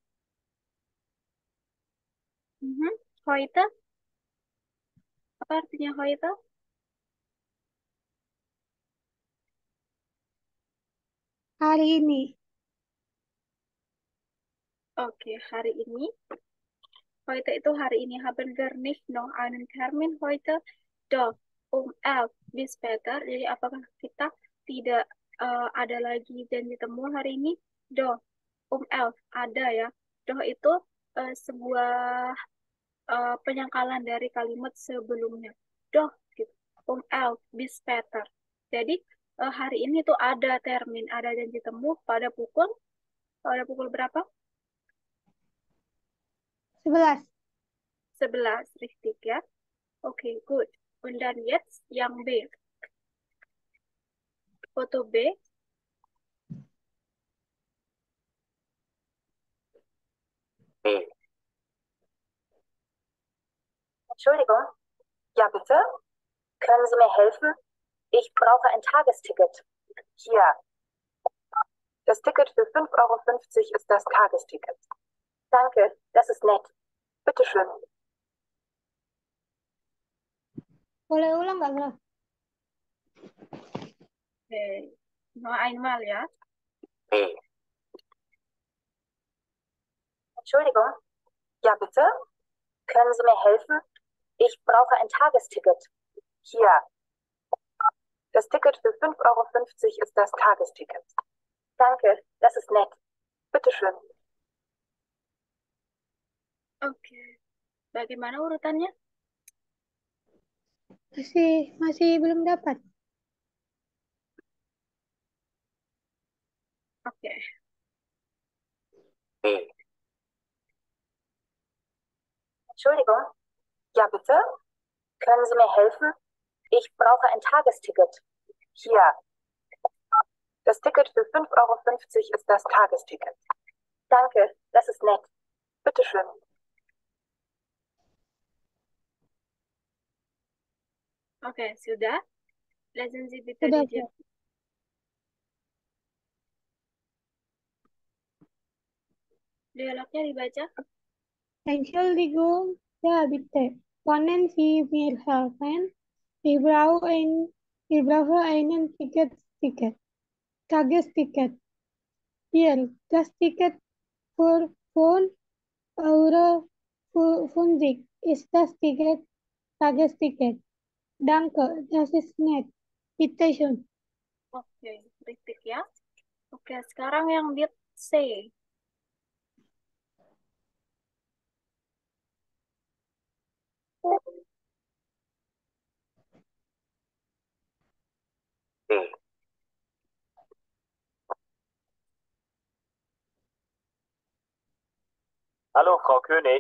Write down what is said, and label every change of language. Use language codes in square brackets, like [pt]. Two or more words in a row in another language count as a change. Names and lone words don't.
[de] heute? [id] Apa artinya heute? Hari ini. Oke, hari ini. Heute itu hari ini. [de] Haben wir nicht noch einen Termin heute? Doch, um 11 bis später. [id] Jadi apakah kita tidak ada lagi janji temu hari ini? [de] Doch, um 11 [id] ada ya. Doch itu sebuah penyangkalan dari kalimat sebelumnya. [de] Doch, gitu. Um 11 bis später. [id] Jadi hari ini tuh ada termin, ada janji temu pada pukul berapa? 11. [de] 11, richtig ya. Oke, good. Und dann jetzt yang B. Foto B. B. Entschuldigung. Ja, bitte? Können Sie mir helfen? Ich brauche ein Tagesticket. Hier. Das Ticket für 5,50 € ist das Tagesticket. Danke, das ist nett. Bitteschön. [id] Boleh ulang nggak, Bro? Oke, [de] noch einmal ya. B. Entschuldigung. Ja, bitte? Können Sie mir helfen? Ich brauche ein Tagesticket. Hier. Das Ticket für 5,50 € ist das Tagesticket. Danke, das ist nett. Bitteschön. [id] Oke. Bagaimana urutannya? Masih belum dapat. Oke. [de] B. Entschuldigung. Ja, bitte? Können Sie mir helfen? Ich brauche ein Tagesticket. Hier. Das Ticket für 5,50 € ist das Tagesticket. Danke, das ist nett. Bitteschön. [id] Oke, sudah. [de] Lesen Sie bitte [id] Sudah, [de] die [id] Prof. dialognya dibaca. [de] Entschuldigung, ja, bitte. Können Sie mir helfen? Ich brauche einen Ticket. Tagesticket. Hier, das Ticket für 5,50 € ist das Ticket, Tagesticket. Danke, das ist nett. Bitte schön. [id] Oke, kritik ya. Oke, sekarang yang di C. [de] D. Hallo, Frau König.